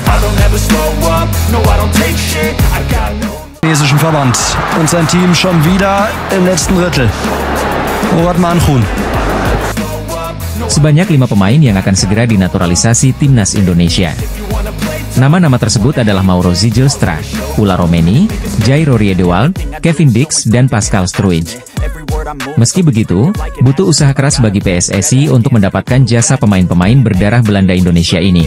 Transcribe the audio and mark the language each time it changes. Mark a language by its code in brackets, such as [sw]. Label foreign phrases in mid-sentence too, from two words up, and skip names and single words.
[en] I'll never slow up, no I don't take shit, I got no... [de] Chinesischen Verband und sein Team schon wieder im letzten Drittel. Murat Manjun. [id] Sebanyak 5 pemain yang akan segera dinaturalisasi timnas Indonesia. Nama-nama tersebut adalah Mauro Zijlstra, Ulla Romeni, Jairo Riedewald, Kevin Dix, dan Pascal Struij. Meski begitu, butuh usaha keras bagi PSSI untuk mendapatkan jasa pemain-pemain berdarah Belanda Indonesia ini.